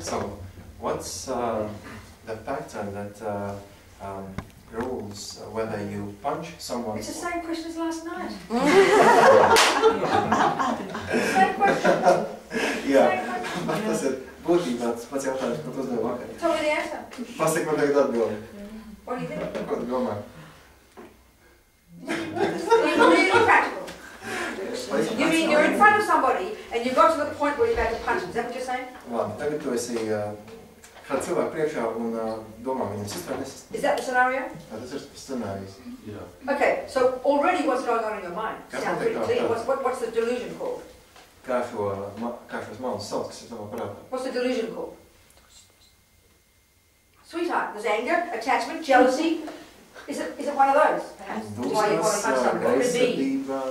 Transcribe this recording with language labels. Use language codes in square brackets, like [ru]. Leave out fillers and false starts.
[en] So, what's the factor that rules whether you punch someone? It's the same question as last night. Same question. [lv] Jā, tas ir būtībā pats jautājums, ko tu uzdevi vakar. [en] Tell me the answer. [lv] Pasaki man tagad atbildi. [en] What do you think? [lv] Ko tu domā? [en] You're really practical. You mean you're in front of somebody and you got to the point where you're about to punch them. Is that what you're saying? [lv] Labi, tagad tu esi kādu cilvēku priekšā un domā viņam sist vai nesist. [en] Is that the scenario? [lv] Tas ir scenārijs. Jā. [en] Okay, so already what's going on in your mind? [lv] Kas [en] Sounds pretty [lv] notiek [en] clear. [lv] tā? [en] What's the delusion called? [lv] Kā šos malus sauc, kas ir tavā prātā? [en] What's the delusion called? Sweetheart, there's anger, attachment, jealousy. Is it one of those, perhaps? That's why you want to punch somebody. What could it be?